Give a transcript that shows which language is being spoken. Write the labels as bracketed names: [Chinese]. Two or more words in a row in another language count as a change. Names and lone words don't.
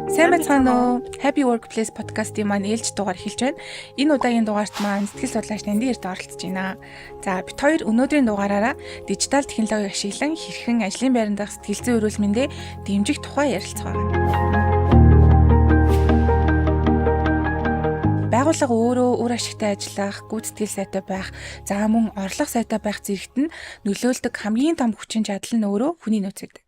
[Mongolian] Сайн байна уу? Happy Workplace podcast-ийн маань ээлж дугаар эхэлж байна. Энэ удаагийн дугаарт маань сэтгэл судлаач Нандин эрт оролцож байна. За бид хоёр өнөөдрийн дугаараараа дижитал технологиг ашиглан хэрхэн ажлын байранд дах сэтгэл зүйн эрүүл мэндэ дэмжих тухай ярилцгаа. Байгууллага өөрөө үр ашигтай ажиллах, гүйцэтгэл сайтай байх, за мөн орлого сайтай байх зэрэгт нь нөлөөлдөг хамгийн том хүчин чадал нь өөрөө хүний нөөц гэдэг.